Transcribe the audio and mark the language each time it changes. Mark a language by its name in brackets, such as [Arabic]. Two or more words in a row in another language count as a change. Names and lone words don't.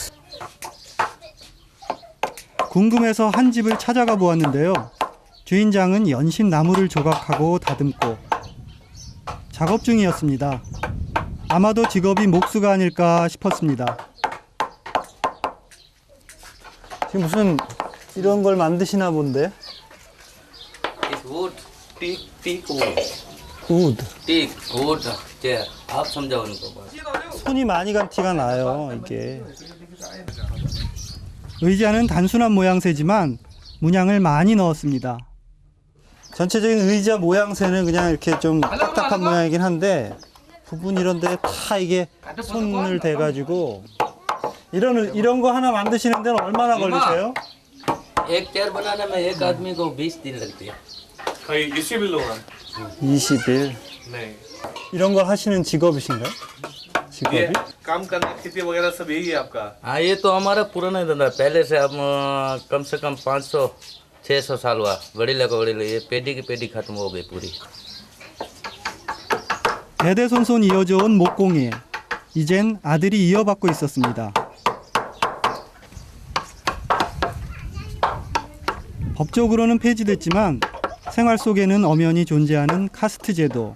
[Korean] 궁금해서 한 집을 찾아가 보았는데요. 주인장은 연신 나무를 조각하고 다듬고 작업 중이었습니다. 아마도 직업이 목수가 아닐까 싶었습니다. 지금 무슨 이런 걸 만드시나 본데? [English] It's wood, teak wood. 우드. Teak wood chair. [Hindi] आप समझाओ उनको बस. [Korean] 손이 많이 간 티가 나요, 이게. 의자는 단순한 모양새지만 문양을 많이 넣었습니다. 전체적인 의자 모양새는 그냥 이렇게 좀 딱딱한 모양이긴 한데 부분 이런 데 다 이게 손을 대가지고 이런 거 하나 만드시는 데는 얼마나 걸리세요? [Hindi] एक चेयर बनाने में एक आदमी को 20 दिन लगती है. [Korean] 거의 20일 동안. 20일. 네. 이런 걸 하시는 직업이신가요? 직업이? [Hindi] ये काम करना खेती वगैरह सब यही है आपका. हाँ ये तो हमारा पुराना ही धंधा है. पहले से हम कम से कम 500-600 साल हुआ. बड़ी लगा ये पेटी की पेटी खत्म हो गई पूरी. [Korean] 대대손손 이어져온 목공예. 이젠 아들이 이어받고 있었습니다. 법적으로는 폐지됐지만 생활 속에는 엄연히 존재하는 카스트 제도.